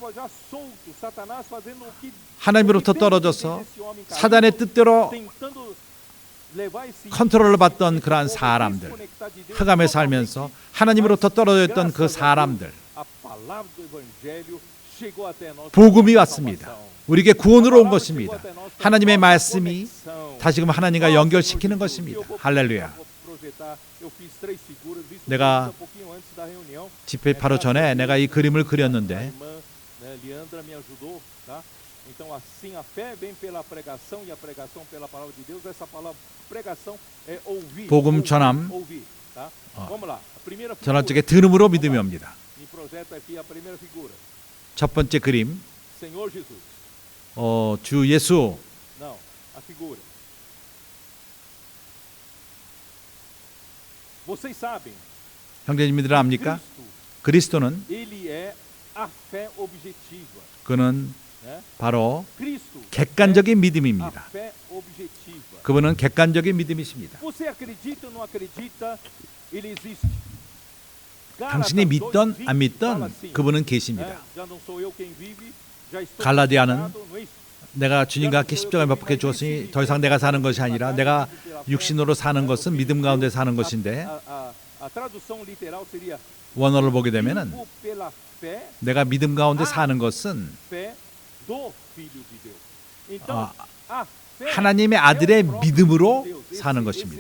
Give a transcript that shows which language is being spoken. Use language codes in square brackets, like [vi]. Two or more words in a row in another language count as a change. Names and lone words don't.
[ko] 하나님으로부터 떨어져서 사단의 뜻대로 컨트롤을 받던 그러한 사람들, 흑암에 살면서 하나님으로부터 떨어져 있던 그 사람들, 복음이 왔습니다. 우리에게 구원으로 온 것입니다. 하나님의 말씀이 다시금 하나님과 연결시키는 것입니다. 할렐루야. 내가 집회 바로 전에 내가 이 그림을 그렸는데 [pt] Então assim a fé vem pela pregação e a pregação pela palavra de Deus. Essa palavra pregação é ouvir. [ko] 복음 전함. [pt] Ouvir, tá? Vamos lá. A primeira figura. [ko] 전할 적에 들음으로 믿음이 옵니다. [pt] Me projeta aqui a primeira figura. [ko] 첫 번째 그림. [pt] Senhor Jesus. [ko] 주 예수. [pt] Não, a figura. Vocês sabem. [ko] 형제님들 압니까? 그리스도는 Ele é a fé objetiva. 그는 바로 객관적인 믿음입니다. 그분은 객관적인 믿음이십니다. 당신이 믿던 안 믿던 그분은 계십니다. 갈라디아는 내가 주님과 함께 십자가에 못 박혀 죽었으니 더 이상 내가 사는 것이 아니라 내가 육신으로 사는 것은 믿음 가운데 사는 것인데, 원어를 보게 되면은 내가 믿음 가운데 사는 것은 하나님의 아들의 믿음으로 사는 것입니다.